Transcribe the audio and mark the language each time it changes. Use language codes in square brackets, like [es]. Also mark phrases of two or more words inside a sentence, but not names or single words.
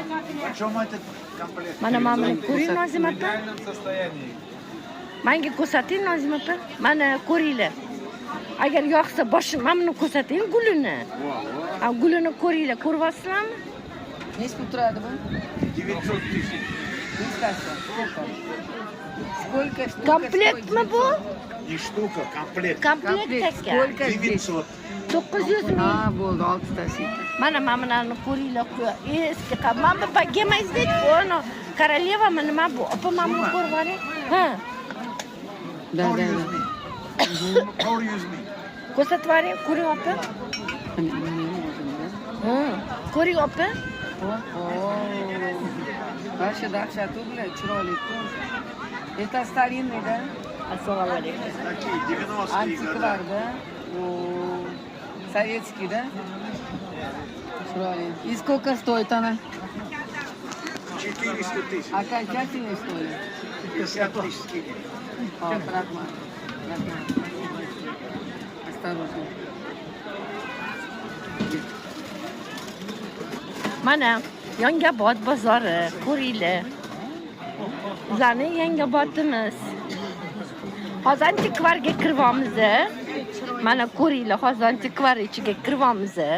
[uz] Mana buni ko'ring Nozima opa. Menga ko'rsating Nozima opa. Mana ko'ringlar. Agar yoqsa mana buni ko'rsating gulini. Gulini ko'ringlar, ko'ryapsizlarmi? Nechi pul turadi bu? [ru] 900 тысяч. Сколько штук? [uz] Komplektmi bu? [ru] Не штука, комплект. [uz] Komplekt aka. [ru] Сколько здесь? 900. [uz] 900 ming. Ha, bo'ldi, 6 tasi. Mana bularni ko'ringlar. Eski mana bu bogemazdek bu. Королевами nima bu? Opa, mana buni ko'rib oling. Ha. [ru] Da. [uz] 400 ming. Ko'rsatib oling, ko'ring opa. Ko'ring opa. Varsha dahshatu bilan chiroyli-ku. [ru] Это старинный, да? [uz] Assalomu alaykum. [ru] Такие 90-е [uz] Antikvar, [ru] годы. да? Советский, да? Chiroyli. И сколько стоит она? 400 тысяч. Окончательно, что ли? 50 тысяч скинем. [uz] Rahmat. Осторожно. Mana Yangobod bozori, ko'ringlar. Bizlarni Yangobodimiz. Hozir antikvarga kiryapmiz. Mana ko'ringlar, hozir antikvar ichiga kiryapmiz.